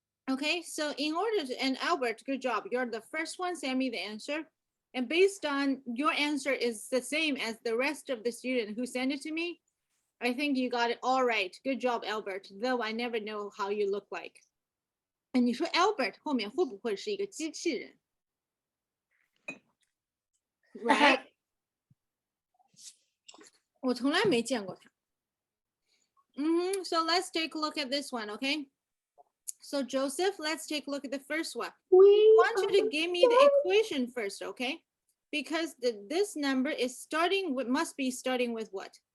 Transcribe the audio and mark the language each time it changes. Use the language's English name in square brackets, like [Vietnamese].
[English] Okay, so in order to, and Albert, good job. You're the first one, send me the answer. And based on your answer is the same as the rest of the student who sent it to me, I think you got it all right. Good job, Albert, though I never know how you look like. [Chinese] 哎，你说 Albert 后面会不会是一个机器人 ？Right？我从来没见过他。 [English] So let's take a look at this one, okay? So Joseph, let's take a look at the first one. I want you to give me the equation first, okay? Because this number is starting with, must be starting with what?